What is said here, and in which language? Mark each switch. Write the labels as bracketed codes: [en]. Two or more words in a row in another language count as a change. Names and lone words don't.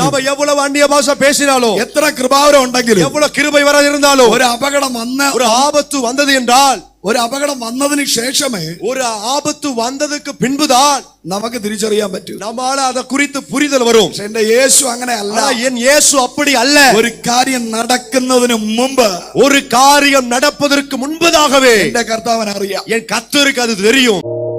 [ta] நாம எவ்வளவு அந்நிய பாஷை பேசினாலும், [ml] എത്ര കൃപാവരം ഉണ്ടെങ്കിലും, [ta] எவ்வளவு கிருபை வர இருந்தாலும், [ml] ഒരു അപകടം [ta] ஒரு ஆபத்து வந்தது என்றால், [ml] ഒരു അപകടം വന്നതിന് ശേഷമേ [ta] ஒரு ஆபத்து வந்ததுக்கு பின்புதான் [ml] നമുക്ക് തിരിച്ചറിയാൻ പറ്റൂ. [ta] நம்மால அத குறித்து புரிதல் வரும். [ml] പക്ഷെ എന്റെ യേശു അങ്ങനെ അല്ല. [ta] என் இயேசு அப்படி அல்ல. [ml] ഒരു കാര്യം നടക്കുന്നതിന് മുമ്പ്, [ta] ஒரு காரியம் நடப்பதற்கு முன்பதாகவே [ml] എന്റെ കർത്താവിന് അറിയാം. [ta] என் கர்த்தருக்கு அது தெரியும்.